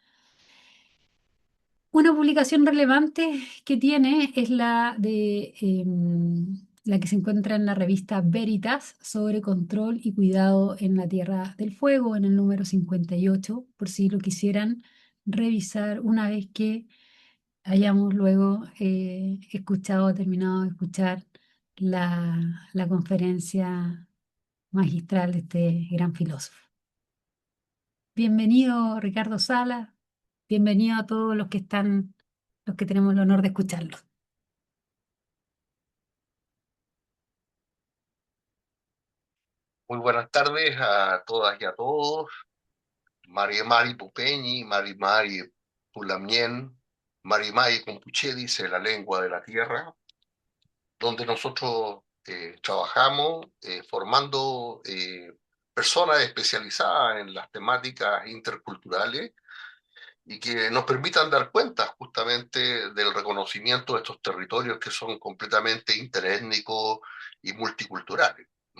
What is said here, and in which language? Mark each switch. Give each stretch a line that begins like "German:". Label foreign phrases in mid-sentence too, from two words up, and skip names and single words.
Spanish: Una publicación relevante que tiene es la que se encuentra en la revista Veritas sobre control y cuidado en la Tierra del Fuego, en el número 58, por si lo quisieran revisar una vez que hayamos luego terminado de escuchar la conferencia magistral de este gran filósofo. Bienvenido Ricardo Sala, bienvenido a todos los que están, los que tenemos el honor de escucharlo. Muy buenas tardes a todas y a todos.
Mapuche: Mari Mari Pupeñi, Mari Mari Pulamien, Mari Mari Compuche,
Spanish: dice la lengua de la tierra, donde nosotros trabajamos formando personas especializadas en las temáticas interculturales y que nos permitan dar cuenta justamente del reconocimiento de estos territorios que son completamente interétnicos y multiculturales. ¿Mm?